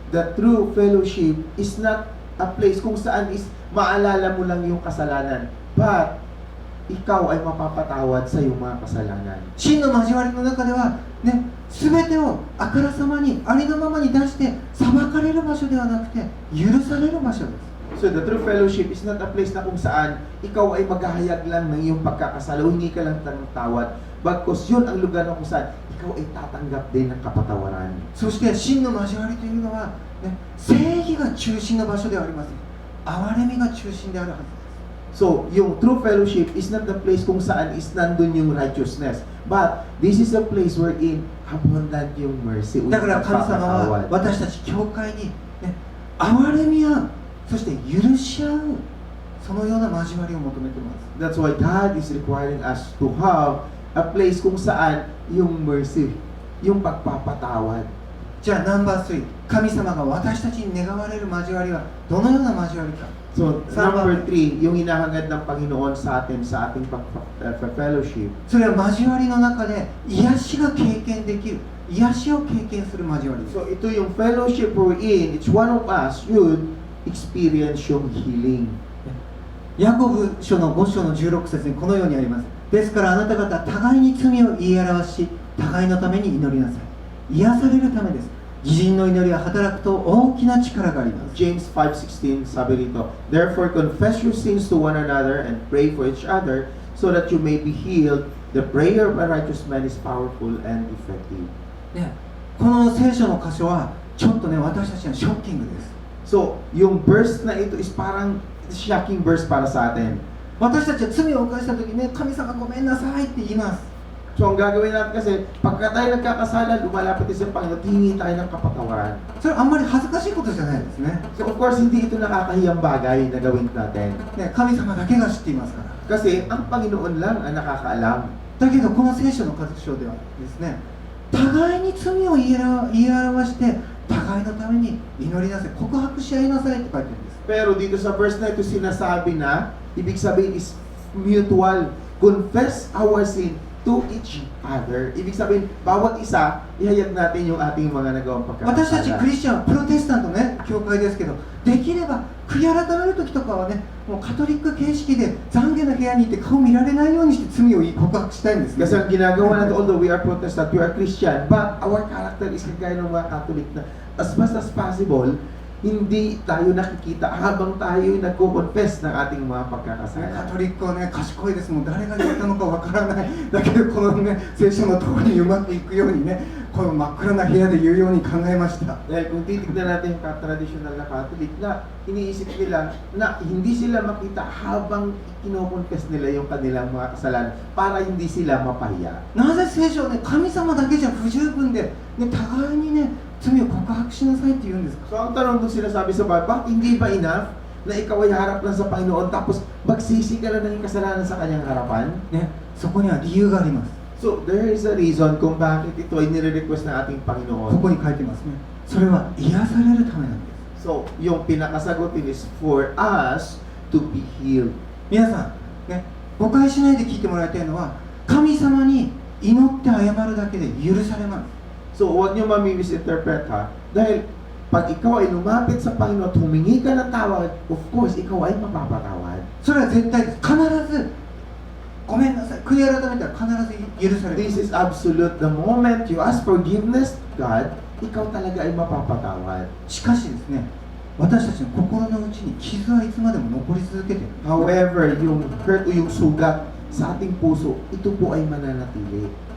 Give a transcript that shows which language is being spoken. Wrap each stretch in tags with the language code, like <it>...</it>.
<en>The true fellowship is not a place</en> <tl>kung saan is maalala mo lang yung kasalanan, but ikaw ay mapapatawad sa iyong mga kasalanan.</tl> <ja>真の交わりの中では、ね、全てをあからさまにありのままに出して裁かれる場所ではなくて許される場所です。</ja> <en>So the true fellowship is not a place</en> <tl>na kung saan ikaw ay maghahayag lang ng iyong pagkakasala o hindi ka lang tawad, bagkus yun ang lugar na kung saan ikaw ay tatanggap din ng kapatawaran.</tl> <ja>そして真の交わりというのは、ね、正義が中心の場所ではありません。憐れみが中心であるはずです。</ja> <en>So, yung true fellowship is not the place</en> <tl>kung saan is nandun yung</tl> <en>righteousness. But, this is a place wherein abundant yung mercy.</en> <ja>だから神様は私たち教会に、ね、憐れみ合う、そして許し合う、そのような交わりを求めています。</ja> <en>That's why God is requiring us to have a place</en> <tl>kung saan yung mercy, yung pagpapatawad.</tl> <ja>じゃあナンバー3、神様が私たちに願われる交わりはどのような交わりか。</ja> <tl>So, number 3, yung hinahangad ng Panginoon sa atin sa ating fellowship.</tl> <ja>それは交わりの中で癒しが経験できる、癒しを経験する交わりです。</ja> <en>So,</en> <tl>ito yung</tl> <en>fellowship we're in, each one of us should experience yung healing.</en> <ja>ヤコブ書の5章の16節にこのようにあります。ですからあなた方は互いに罪を言い表し、互いのために祈りなさい。癒されるためです。義人の祈りは働くと大きな力があります。</ja> <en>James 5:16</en> <tl>sabi rito,</tl> <en>Therefore confess your sins to one another and pray for each other so that you may be healed. The prayer of a righteous man is powerful and effective.</en> <ja>ね、この聖書の箇所はちょっとね、私たちはショッキングです。</ja> <tl>So, yung verse na ito is parang shocking verse para sa atin.</tl> <ja>私たちは罪を犯した時にね、神様ごめんなさいって言います。</ja> <tl>So, ang gagawin natin kasi, pagka tayo nagkakasala, lumalapit tayo sa Panginoon, hingi tayo ng kapatawaran.</tl> <ja>それあんまり恥ずかしいことじゃないですね。</ja> <tl>So, of course, hindi ito nakakahiyang bagay na gawin natin.</tl> <ja>ね、神様だけが知っていますから。</ja> <tl>Kasi, ang Panginoon lang ang nakakaalam.</tl> <ja>だけどこの聖書の箇所ではですね、互いに罪を言い表して互いのために祈りなさい、告白し合いなさいって書いてるんです。</ja> <tl>Pero dito sa verse na ito sinasabi na, ibig sabihin is mutual.</tl> <en>Confess our sin to each other.</en> <tl>Ibig sabihin, bawat isa, ihayag natin yung ating mga nagawang</tl> <ja>私たち</ja> <tl>pagkakasala.</tl> <ja>クリスチャンはプロテスタントね、教会ですけど、できれば悔い改める時とかはね、もうカトリック形式で懺悔の部屋に行って顔見られないようにして罪を告白したいんですね。</ja> <tl>Kasi ang ginagawa natin,</tl> <en>although we are Protestant, we are Christian, but our character is</en> <tl>kagaya ng mga Catholic na</tl> <en>as much as possible,</en> <tl>hindi tayo nakikita habang tayo nagko-confess ng ating mga</tl> <ja>カ</ja> <tl>pagkakasala.</tl> <ja>トリックはね、賢いです。もう誰が言ったのかわからない。だけどこのね、聖書の通りにうまくいくようにね、この真っ暗な部屋で言うように考えました。</ja> <tl>Dahil kung titignan natin yung traditional na Catholic na iniisip nila na hindi sila makita habang kino-confess nila yung kanilang mga kasalanan para hindi sila mapahiya.</tl> <ja>なぜ聖書はね、神様だけじゃ不十分で、ね、互いにね、罪を告白しなさいって言うんですか。</ja> <tl>So ang tanong doon sinasabi sa Bible, bakit hindi ba enough na ikaw ay harap lang sa Panginoon tapos magsisi ka lang ng kasalanan sa kanyang harapan?</tl> <ja>ね、そこには理由があります。</ja> <en>So there is a reason</en> <tl>kung bakit ito ay nire-request ng ating</tl> <ja>こ</ja> <tl>Panginoon.</tl> <ja>こに書いてますね。それは癒されるためなんです。</ja> <en>So</en> <tl>yung pinakasagutin</tl> <en>is for us to be healed.</en> <ja>皆さん、ね、誤解しないで聞いてもらいたいのは、神様に祈って謝るだけで許されます。</ja> <tl>So huwag niyo mami-misinterpret ha. Dahil pag ikaw ay lumapit sa Panginoon at humingi ka ng tawad, of course, ikaw ay mapapatawad.</tl> <ja>それは絶対です。必ずごめんなさい、悔い改めたら必ず許される。</ja> <en>This is absolute. The moment you ask forgiveness to God,</en> <tl>ikaw talaga ay mapapatawad.</tl> <ja>しかしですね、私たちの心の内に傷はいつまでも残り続けている。</ja> <tl>However, yung hurt o yung sugat sa ating puso, ito po ay mananatili.</tl>